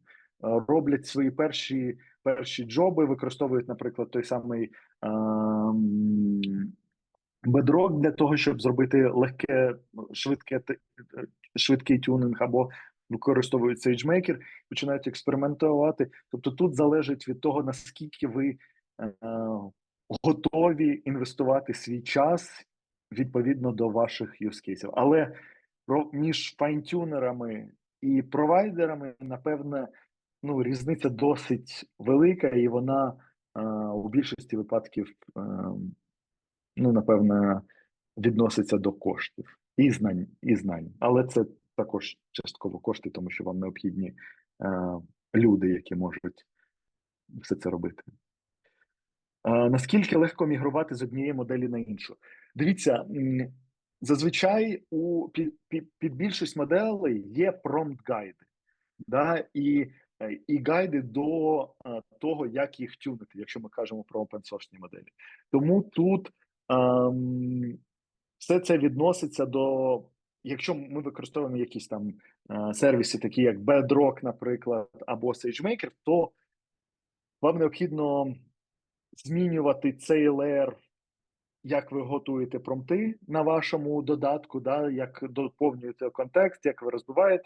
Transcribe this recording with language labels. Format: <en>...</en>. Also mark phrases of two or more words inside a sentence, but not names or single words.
<uk>Роблять свої перші джоби, використовують, наприклад, той самий Bedrock для того, щоб зробити швидкий тюнинг, або використовують SageMaker, починають експериментувати. Тобто тут залежить від того, наскільки ви готові інвестувати свій час відповідно до ваших</uk> <en>use cases.</en> <uk>Але між файнтюнерами і провайдерами, напевне, різниця досить велика, і вона у більшості випадків, напевне, відноситься до коштів і знань. Але це також частково кошти, тому що вам необхідні люди, які можуть все це робити. Наскільки легко мігрувати з однієї моделі на іншу? Дивіться, зазвичай під більшість моделей є промпт-гайди, да? І гайди до того, як їх тюнити, якщо ми кажемо про open-source моделі. Тому тут все це відноситься до, якщо ми використовуємо якісь там сервіси, такі як Bedrock, наприклад, або SageMaker, то вам необхідно змінювати цей леєр, як ви готуєте промпти на вашому додатку, да, як доповнюєте контекст, як ви розбиваєте.</uk>